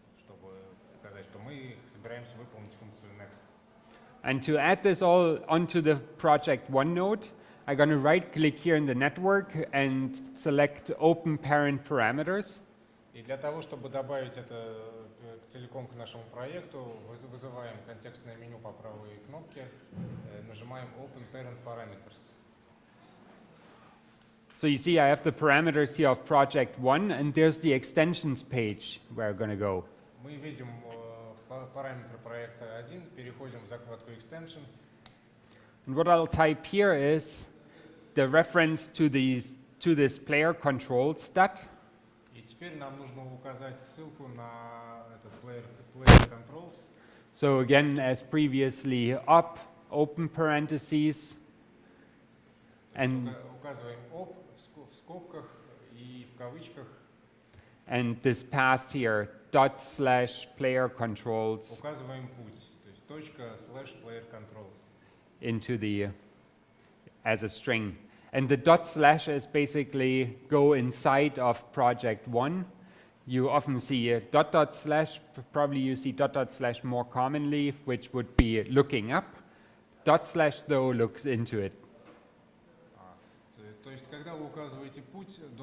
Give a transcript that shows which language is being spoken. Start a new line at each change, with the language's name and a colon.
Russian: чтобы показать, что мы собираемся выполнить функцию next.
English: And to add this all onto the project one node, I'm going to right click here in the network and select open parent parameters.
Russian: И для того, чтобы добавить это целиком к нашему проекту, вызываем контекстное меню по правой кнопке, нажимаем Open Parent Parameters.
English: So you see I have the parameters here of project one, and there's the extensions page where I'm going to go.
Russian: Мы видим параметры проекта 1, переходим в закладку Extensions.
English: And what I'll type here is the reference to this player control stat.
Russian: И теперь нам нужно указать ссылку на этот player controls.
English: So again, as previously, up, open parentheses, and
Russian: Указываем op в скобках и в кавычках.
English: and this path here, /player controls
Russian: Указываем путь, то есть точка / player controls.
English: into as a string. And the // is basically go inside of project one. You often see a .. Probably you see .. more commonly, which would be looking up. / though looks into it.
Russian: То есть, когда вы указываете путь,